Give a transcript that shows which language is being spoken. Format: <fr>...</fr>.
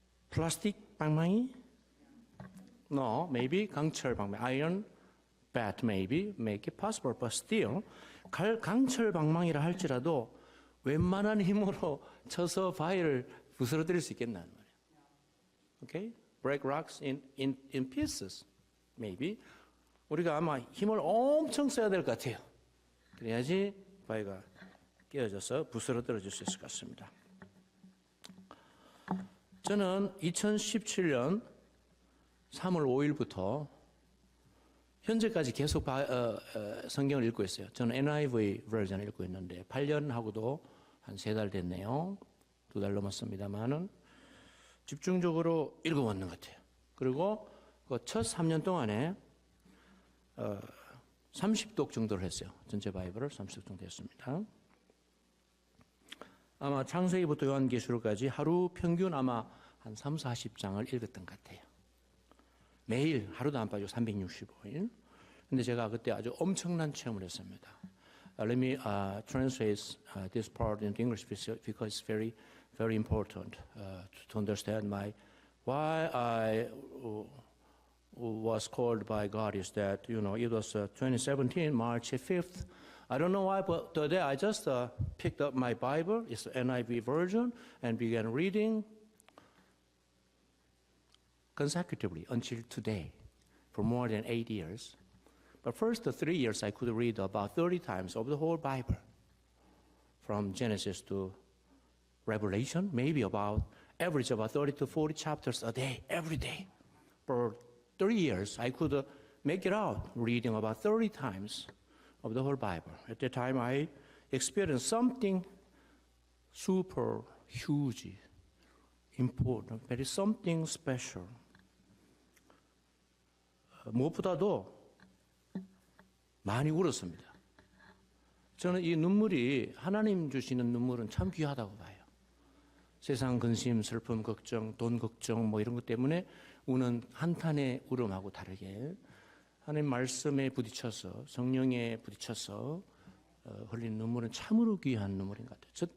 <ko>플라스틱 방망이?</ko> <en>No, maybe</en> <ko>강철 방망이.</ko> <en>Iron bat maybe make it possible, but still</en> <ko>강철 방망이라 할지라도 웬만한 힘으로 쳐서 바위를 부스러뜨릴 수 있겠나는 말이에요.</ko> <en>Okay? Break rocks in pieces, maybe.</en> <ko>우리가 아마 힘을 엄청 써야 될 것 같아요. 그래야지 바위가 깨어져서 부스러뜨려질 수 있을 것 같습니다. 저는 2017년 3월 5일부터 현재까지 계속 성경을 읽고 있어요. 저는 NIV 버전을 읽고 있는데 8년하고도 한 3달 됐네요. 2달 넘었습니다만은 집중적으로 읽어왔는 것 같아요. 그리고 그 첫 3년 동안에 30독 정도를 했어요. 전체 바이블을 30독 정도 했습니다. 아마 창세기부터 요한계시록까지 하루 평균 아마 한 3, 40장을 읽었던 것 같아요. 매일 하루도 안 빠지고 365일. 근데 제가 그때 아주 엄청난 체험을 했습니다.</ko> <en>Let me translate this part into English because it's very, very important to understand why I was called by God is that, it was 2017, March 5th. I don't know why, but today I just picked up my Bible, it's the NIV version, and began reading consecutively until today for more than 8 years. But first 3 years I could read about 30 times of the whole Bible, from Genesis to Revelation, maybe average about 30 to 40 chapters a day, every day. For 3 years I could make it out, reading about 30 times of the whole Bible. At that time I experienced something super huge, important, there is something special.</en> <ko>무엇보다도 많이 울었습니다. 저는 이 눈물이 하나님 주시는 눈물은 참 귀하다고 봐요. 세상 근심, 슬픔, 걱정, 돈 걱정 이런 것 때문에 우는 한탄의 울음하고 다르게 하나님 말씀에 부딪혀서 성령에 부딪혀서 흘린 눈물은 참으로 귀한 눈물인 것 같아요.</ko>